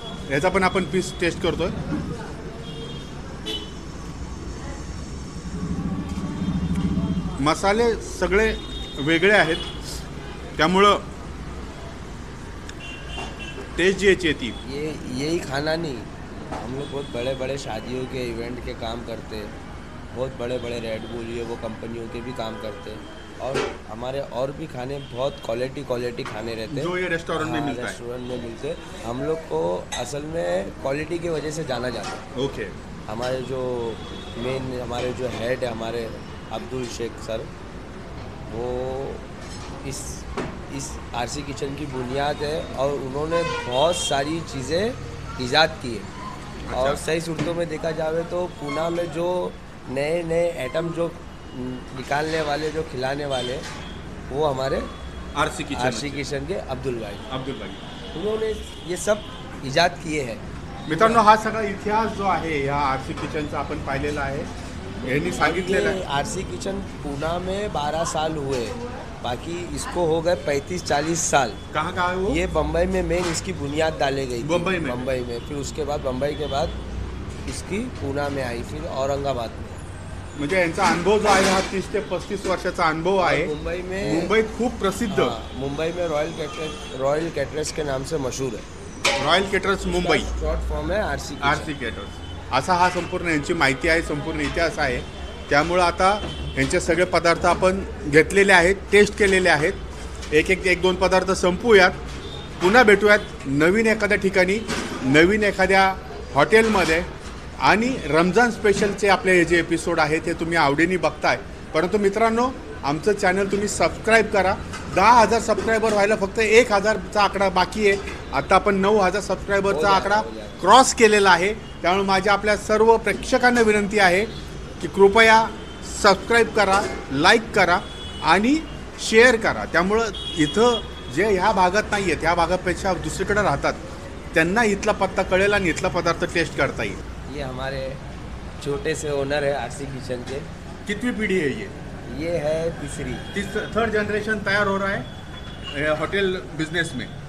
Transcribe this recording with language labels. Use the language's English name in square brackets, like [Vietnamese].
[Marathi] याचा पण आपण पीस टेस्ट करतोय. मसाले सगळे वेगळे आहेत, त्यामुळं टेस्ट जी याची येते. [Hindi] यही खाना नहीं, हम लोग बहुत बड़े बड़े शादियों के इवेंट के काम करते हैं, बहुत बड़े बड़े रेड बुल ये वो कंपनियों के भी काम करते हैं, और हमारे और भी खाने बहुत क्वालिटी खाने रहते हैं जो ये रेस्टोरेंट में मिलता है. रेस्टोरेंट में मिलते हैं. हम लोग को असल में क्वालिटी की वजह से जाना जाता है. [English] Okay. [Hindi] हमारे जो मेन हमारे जो हेड है हमारे अब्दुल शेख सर, वो इस आरसी किचन की बुनियाद है और उन्होंने बहुत सारी चीज़ें ईजाद की है. और सही सूरतों में देखा जाए तो पूना में जो नए नए आइटम जो निकालने वाले, जो खिलाने वाले, वो हमारे आरसी किचन के अब्दुल भाई, उन्होंने ये सब ईजाद किए हैं. [Marathi] मित्रांनो, हा सगळा इतिहास जो आहे या आरसी किचनचा आपण पाहिलेला आहे. यांनी सांगितलेलं आहे. [Hindi] आरसी किचन पूना में 12 साल हुए, बाकी इसको हो गए 35-40 साल. कहाँ है वो? ये बम्बई में मेन इसकी बुनियाद डाली गई थी. बम्बई में फिर उसके बाद बम्बई के बाद इसकी पूना में आई, फिर औरंगाबाद में. [Marathi] म्हणजे यांचा अनुभव जो आहे हा 30 ते 35 वर्षाचा अनुभव आहे. मुंबईत खूप प्रसिद्ध. [Hindi] मुंबई में रॉयल कैटरर्स के नाम से मशहूर है. Royal caterers Mumbai, short form है आरसी केटरर्स. [Marathi] असा हा संपूर्ण यांची माहिती आहे, संपूर्ण इतिहास आहे. त्यामुळं आता यांचे सगळे पदार्थ आपण घेतलेले आहेत, टेस्ट केलेले आहेत. एक दोन पदार्थ संपवूयात, पुन्हा भेटूयात नवीन एखाद्या ठिकाणी, नवीन एखाद्या हॉटेलमध्ये. आणि रमजान स्पेशलचे आपले हे जे एपिसोड आहेत ते तुम्ही आवडीने बघताय. परंतु मित्रांनो, आमचं चॅनल तुम्ही सबस्क्राईब करा. 10,000 सबस्क्रायबर व्हायला फक्त 1,000चा आकडा बाकी आहे. आता आपण 9,000 सबस्क्रायबरचा आकडा क्रॉस केलेला आहे. त्यामुळे माझ्या आपल्या सर्व प्रेक्षकांना विनंती आहे की कृपया सबस्क्राईब करा, लाईक करा आणि शेअर करा. त्यामुळं इथं जे ह्या भागात नाही आहेत, ह्या भागापेक्षा दुसरीकडे राहतात, त्यांना इथला पत्ता कळेल आणि इथला पदार्थ टेस्ट करता येईल. [Hindi] ये हमारे छोटे से ओनर है आरसी किचन के. कितवी पीढ़ी है ये है तीसरी. थर्ड जनरेशन तैयार हो रहा है होटल बिजनेस में.